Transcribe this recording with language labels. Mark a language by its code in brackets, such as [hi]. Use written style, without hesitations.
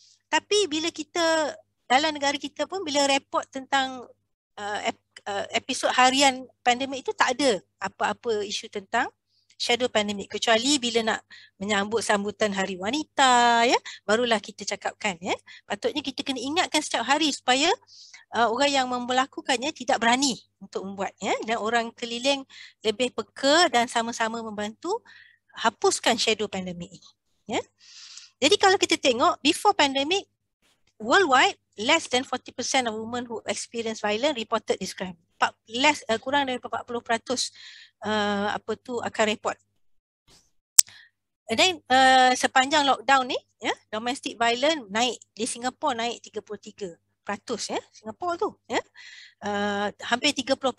[ms] Tapi bila kita dalam negara kita pun bila report tentang episod harian pandemik itu tak ada apa-apa isu tentang shadow pandemic kecuali bila nak menyambut sambutan Hari Wanita ya, barulah kita cakapkan ya. Patutnya kita kena ingatkan setiap hari supaya orang yang melakukannya tidak berani untuk membuat ya, dan orang keliling lebih peka dan sama-sama membantu hapuskan shadow pandemic ini ya. Jadi kalau kita tengok [en] before pandemic worldwide less than 40% of women who experience violence reported this crime. [ms] Kurang daripada 40% akan report. Dan sepanjang lockdown ni ya, domestic violence naik di Singapura, naik 33% ya, Singapura tu ya. Hampir 30%.